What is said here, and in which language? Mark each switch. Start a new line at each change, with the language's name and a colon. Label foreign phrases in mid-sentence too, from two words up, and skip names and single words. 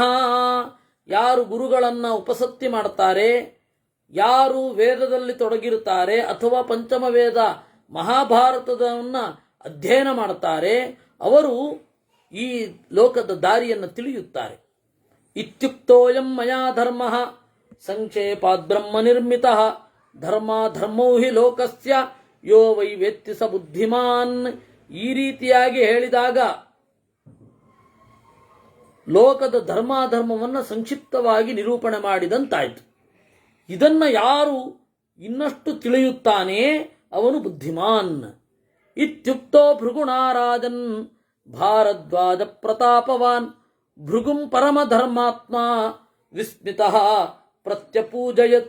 Kannada: ಯಾರು ಗುರುಗಳನ್ನ ಉಪಸತ್ತಿ ಮಾಡ್ತಾರೆ, ಯಾರು ವೇದದಲ್ಲಿ ತೊಡಗಿರುತ್ತಾರೆ ಅಥವಾ ಪಂಚಮ ವೇದ ಮಹಾಭಾರತದನ್ನ ಅಧ್ಯಯನ ಮಾಡ್ತಾರೆ, ಅವರು ಈ ಲೋಕದ ದಾರಿಯನ್ನು ತಿಳಿಯುತ್ತಾರೆ.
Sanskrit: ಇತ್ಯುಕ್ತೋಯಂ ಮಯಾ ಧರ್ಮ ಸಂಕ್ಷೇಪಾದ್ ಬ್ರಹ್ಮ ನಿರ್ಮಿತಃ ಧರ್ಮೋ ಹಿ ಲೋಕಸ್ಯ ಯೋ ವೈ ವೇತ್ತಿ ಸ ಬುದ್ಧಿಮಾನ್.
Kannada: ಈ ರೀತಿಯಾಗಿ ಹೇಳಿದಾಗ ಲೋಕದ ಧರ್ಮಾಧರ್ಮವನ್ನು ಸಂಕ್ಷಿಪ್ತವಾಗಿ ನಿರೂಪಣೆ ಮಾಡಿದಂತಾಯಿತು. ಇದನ್ನ ಯಾರು ಇನ್ನಷ್ಟು ತಿಳಿಯುತ್ತಾನೆ ಅವನು ಬುದ್ಧಿಮಾನ್.
Sanskrit: ಇತ್ಯುಕ್ತೋ ಭೃಗುಣಾರಾಜನ್ ಭಾರದ್ವಾಜ ಪ್ರತಾಪವಾನ್ ಭೃಗುಂ ಪರಮಧರ್ಮಾತ್ಮ ವಿಸ್ಮಿತಃ ಪ್ರತ್ಯಪೂಜಯತ್.